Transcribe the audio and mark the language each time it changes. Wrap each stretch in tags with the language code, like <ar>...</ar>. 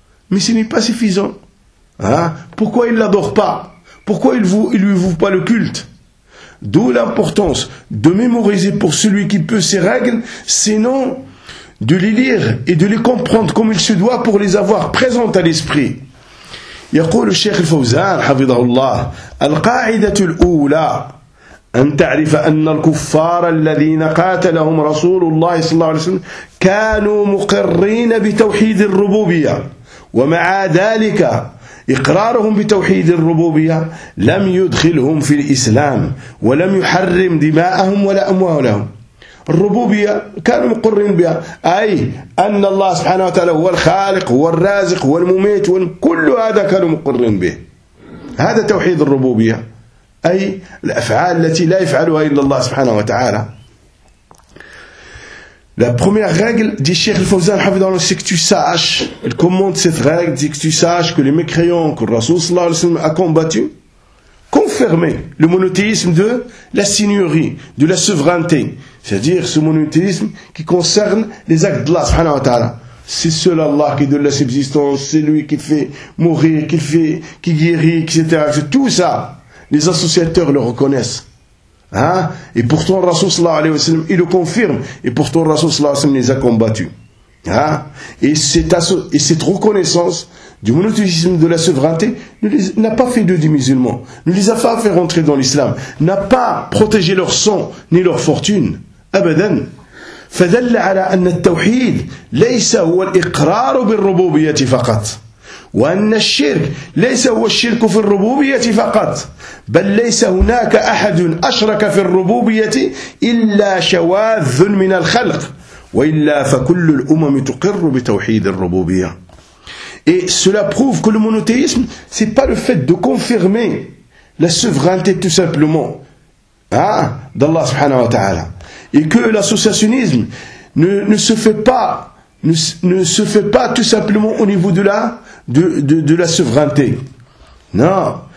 <fr>Mais ce n'est pas suffisant. Hein? Pourquoi il ne l'adore pas? Pourquoi il ne lui voue pas le culte? D'où l'importance de mémoriser pour celui qui peut ces règles, sinon de les lire et de les comprendre comme il se doit pour les avoir présentes à l'esprit.</fr> <ar>يقول الشيخ الفوزان حفظه الله القاعدة الأولى أن تعرف أن الكفار الذين قاتلهم رسول الله صلى الله عليه وسلم كانوا مقرين بتوحيد الربوبية ومع ذلك إقرارهم بتوحيد الربوبية لم يدخلهم في الإسلام ولم يحرم دماءهم ولا أموالهم الربوبية كانوا مقرين بها أي أن الله سبحانه وتعالى هو الخالق والرازق والمميت وكل هذا كانوا مقرين به هذا توحيد الربوبية أي الأفعال التي لا يفعلها إلا الله سبحانه وتعالى</ar> <fr>La première règle dit Cheikh Al-Fawzan Hafidhahullah, c'est que tu saches, il commande cette règle, dit que tu saches que les mécréants que le Rasoul sallallahu alayhi wa sallam a combattu, confirmer le monothéisme de la seigneurie, de la souveraineté, c'est-à-dire ce monothéisme qui concerne les actes d'Allah subhanahu wa ta'ala. C'est seul Allah qui donne la subsistance, c'est lui qui fait mourir, qui guérit, etc. C'est tout ça, les associateurs le reconnaissent. Hein? Et pourtant, Rasoul sallallahu alayhi wa sallam, il le confirme, et pourtant, Rasoul sallallahu alayhi wa sallam les a combattus. Hein? Et cette reconnaissance du monothéisme de la souveraineté n'a pas fait d'eux des musulmans, ne les a pas fait rentrer dans l'islam, n'a pas protégé leur sang ni leur fortune.</fr> <ar>Abadan. فدل على أن التوحيد ليس هو الإقرار بالربوبية فقط وأن الشرك ليس هو الشرك في الربوبية فقط بل ليس هناك أحد أشرك في الربوبية إلا شواذ من الخلق وإلا فكل الأمم تقر بتوحيد الربوبية.</ar> <fr>Et cela prouve que le monothéisme, c'est pas le fait de confirmer la souveraineté tout simplement, hein, d'Allah subhanahu wa ta'ala. Et que l'associationnisme ne se fait pas tout simplement au niveau de la souveraineté. Non.</fr>